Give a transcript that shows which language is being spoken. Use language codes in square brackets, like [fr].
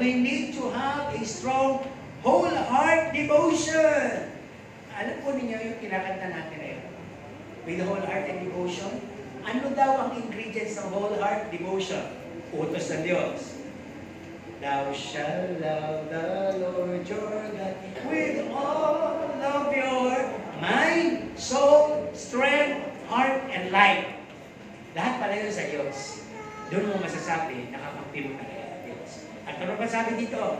[en] We need to have a strong whole heart devotion. [tl] Alam po ninyo yung kinakanta natin na yun? [en] With the whole heart and devotion. [tl] Ano daw ang ingredients ng whole heart devotion? Utos ng Diyos. [en] Thou shalt love the Lord your God with all of your mind, soul, strength, heart, and life. [tl] Lahat pala yun sa Diyos. Doon mo masasabi, nakakampi mo na kaya Diyos. At ano ba sabi dito?